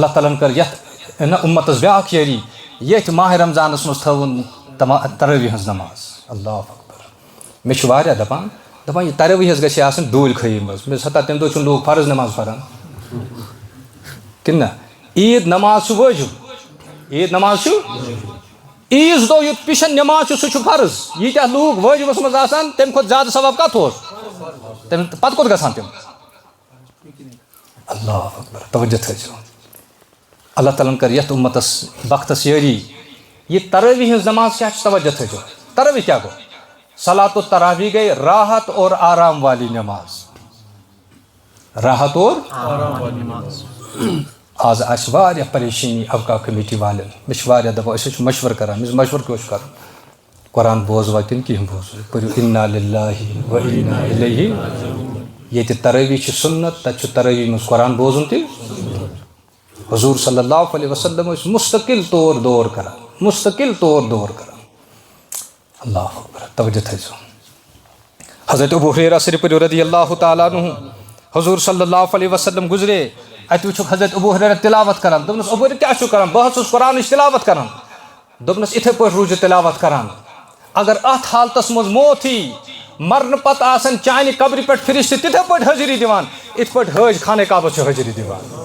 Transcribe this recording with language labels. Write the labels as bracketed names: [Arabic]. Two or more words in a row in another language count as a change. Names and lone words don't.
[Kashmiri] تعالیٰ ہن کٔر یتھ اُمتس بیاکھ یٲری ییٚتھۍ ماہِ رمضانس منٛز تھٲوُن تراویح ہٕنٛز نماز اللہ اکبر مےٚ چھُ واریاہ دپان یہِ تراویح حظ گژھِ آسٕنۍ دوٗلۍ خٲیی منٛز مےٚ دوٚپُس ہتا تمہِ دۄہ چھُنہٕ لوٗکھ فرض نماز پران کِنہٕ نہ عیٖد نماز چھُ وٲجِب عیٖد نماز چھُ عیٖذ دۄہ یُتھ پِشن نماز چھُ سُہ چھُ فرض ییٖتیاہ لوٗکھ وٲجِبس منٛز آسان تمہِ کھۄتہٕ زیادٕ ثواب کتھ اوس تمہِ پتہٕ کوٚت گژھان تِم اللہ اکبر توجہ تھٲیزیو اللہ تعالیٰ ہن کٔر یتھ اُمتس وقتس یٲری یہ تراویح ہٕنٛز نماز کیٛاہ چھِ توجہ تھٲیزیو تراویح کیٛاہ گوٚو [Arabic] صلات التراویح [Kashmiri] گٔے [Urdu] راحت اور آرام والی نماز [Kashmiri] راحت اور آز آسہِ واریاہ پریشٲنی اوقاف کمیٹی والٮ۪ن مےٚ چھِ واریاہ دپان أسۍ حظ چھِ مشورٕ کران مےٚ مشورٕ کیٛاہ چھُ کرُن قرآن بوزوا کِنہٕ کِہیٖنۍ بوزو پٔرِو [Arabic] اِنا لِلٰہِ و اِنا اِلیہِ [Kashmiri] ییٚتہِ تراویح چھِ سُنت تتہِ چھُ تراویح منٛز قرآن بوزُن تہِ حضوٗر صلی اللہ علیہ وسلم ٲسۍ مُستقل طور دور کران مُستقل طور دور کران اللہ اکبر توجہ تھٲیزیو حضرت ابو ہریرہ سری پٔرِو رضی اللہ تعالیٰ عنہ حضوٗر صلی اللہ علیہ وسلم گُزرے اتہِ وٕچھُکھ حضرت ابو ہریرہ تلاوت کران دوٚپنس ابو ہریرہ کیٛاہ چھُو کران بہٕ حظ چھُس قرآنٕچ تلاوت کران دوٚپنس یِتھے پٲٹھۍ روٗزِو تلاوت کران اگر اتھ حالتس منٛز موت یی مرنہٕ پتہٕ آسن چانہِ قبرِ پٮ۪ٹھ فرشتہٕ تِتھے پٲٹھۍ حٲضری دِوان یِتھ پٲٹھۍ حٲج خانہ کعبس چھِ حٲضری دِوان